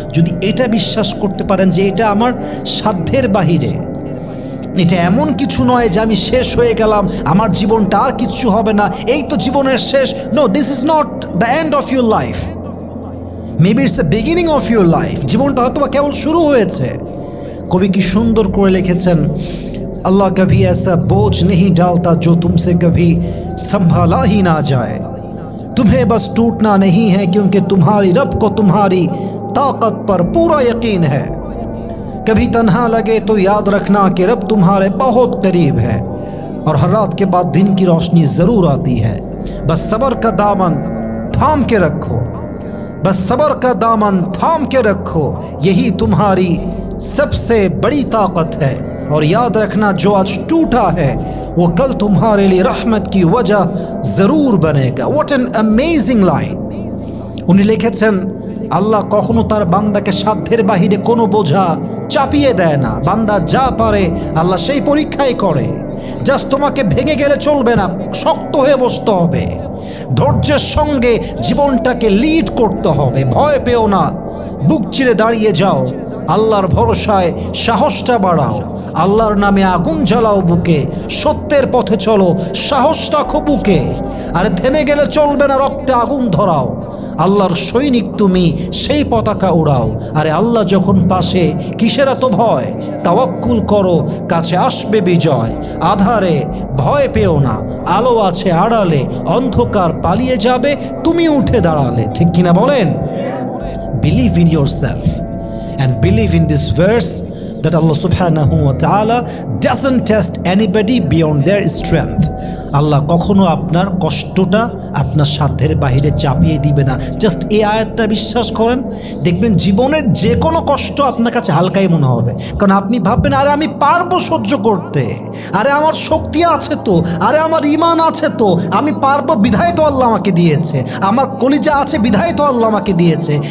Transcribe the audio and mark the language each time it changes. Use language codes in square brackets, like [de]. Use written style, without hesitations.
[bn] যদি এটা বিশ্বাস করতে পারেন যে এটা আমার সাধ্যের বাহিরে, এটা এমন কিছু নয় যে আমি শেষ হয়ে গেলাম, আমার জীবনটা আর কিচ্ছু হবে না, এই তো জীবনের শেষ। [en] No, this is not the end of your life, maybe it's the beginning of your life. [bn] জীবনটা হয়তো বা কেবল শুরু হয়েছে। কবি কি সুন্দর করে লিখেছেন, [hi] अल्लाह कभी ऐसा बोझ नहीं डालता जो तुमसे कभी संभाला ही ना जाए। तुम्हें बस टूटना नहीं है क्योंकि तुम्हारी रब को तुम्हारी ताकत पर पूरा यकीन है। कभी तन्हा लगे तो याद रखना कि रब तुम्हारे बहुत करीब है और हर रात के बाद दिन की रोशनी ज़रूर आती है। बस सब्र का दामन थाम के रखो, बस सब्र का दामन थाम के रखो, यही तुम्हारी सबसे बड़ी ताकत है। और याद रखना जो आज टूटा है वो कल तुम्हारे लिए रहमत की वजह ज़रूर बनेगा। [en] What an amazing line. [bn] उन्हें लिखेছেন আল্লাহ কখনো তার বান্দাকে সাধ্যের বাহিরে কোনো বোঝা চাপিয়ে দেয় না। বান্দা যা পারে আল্লাহ সেই পরীক্ষাই করে। জাস্ট তোমাকে ভেঙে গেলে চলবে না, শক্ত হয়ে বসতে হবে, ধৈর্যের সঙ্গে জীবনটাকে লিড করতে হবে। ভয় পেও না, বুক চিরে দাঁড়িয়ে যাও, আল্লাহর ভরসায় সাহসটা বাড়াও, আল্লাহর নামে আগুন জ্বালাও বুকে, সত্যের পথে চলো, সাহস রাখো বুকে। আর থেমে গেলে চলবে না, রক্তে আগুন ধরাও, আল্লাহর সৈনিক তুমি, সেই পতাকা উড়াও। আরে আল্লাহ যখন পাশে কিসের এত ভয়, তাওয়াক্কুল করো, কাছে আসবে বিজয়। আধারে ভয় পেও না, আলো আছে আড়ালে, অন্ধকার পালিয়ে যাবে তুমি উঠে দাঁড়ালে। ঠিক কিনা বলেন? [en] Believe in yourself and believe in this verse that Allah subhanahu wa ta'ala doesn't test anybody beyond their strength. [bn] আল্লাহ কখনো আপনার কষ্টটা আপনার সাধ্যের বাহিরে চাপিয়ে দিবে না। জাস্ট এই আয়াতটা বিশ্বাস করেন, দেখবেন জীবনের যে কোনো কষ্ট আপনার কাছে হালকাই মনে হবে। কারণ আপনি ভাববেন আরে আমি পারবো সহ্য করতে, আরে আমার শক্তি আছে তো, আরে আমার ঈমান আছে তো, আমি পারবো বিধায় তো আল্লাহ আমাকে দিয়েছে, আমার কলিজা আছে বিধায় তো আল্লাহ আমাকে দিয়েছে।